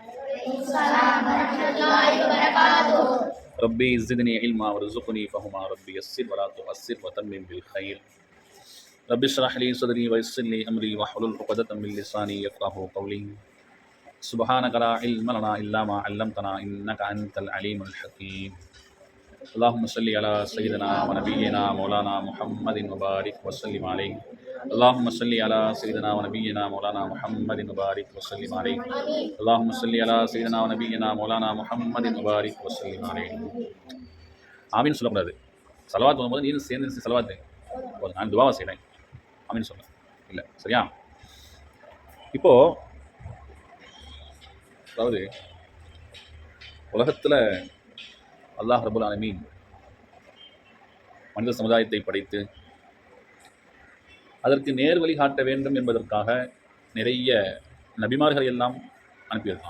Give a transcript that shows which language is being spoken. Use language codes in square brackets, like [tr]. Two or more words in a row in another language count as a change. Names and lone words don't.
[ar] ربي زدني علما وارزقني فهما ربي يسر ولا تعسر وتمم بالخير. رب اشرح لي صدري ويسر لي أمري واحلل عقدة من لساني يفقهوا قولي. سبحانك لا علم لنا إلا ما علمتنا إنك أنت العليم الحكيم. اللهم صل على سيدنا ونبينا مولانا محمد وبارك وسلم عليه. اللهم صل على سيدنا ونبينا مولانا محمد وبارك وسلم عليه. اللهم صل على سيدنا ونبينا مولانا محمد وبارك وسلم عليه. [ta] ஆமீன் சொல்லக்கூடாது. சலவாத் வரும்போது நீ சேர்ந்து சலவாத்து நான் துவாவை செய்கிறேன். ஆமீன் சொல்ல இல்லை, சரியா? இப்போ அதாவது உலகத்தில் அல்லாஹ் [ar] رب العالمين [ta] மனித சமுதாயத்தை படைத்து அதற்கு நேர் வழி காட்ட வேண்டும் என்பதற்காக நிறைய நபிமார்கள் எல்லாம் அனுப்பியிருக்காங்க.